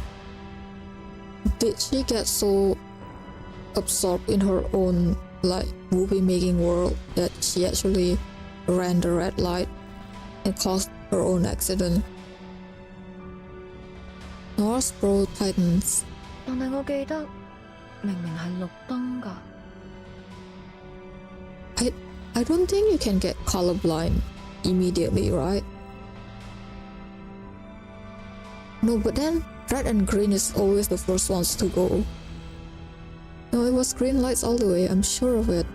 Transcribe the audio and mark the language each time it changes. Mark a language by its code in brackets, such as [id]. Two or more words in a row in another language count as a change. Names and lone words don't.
[en] Did she get so absorbed in her own movie making world that she actually ran the red light and caused her own accident? North Pro Titans. [yue] 但係我記得明明係綠燈㗎。 [en] I don't think you can get colorblind immediately, right? No, but then red and green is always the first ones to go. No, it was green lights all the way, I'm sure of it.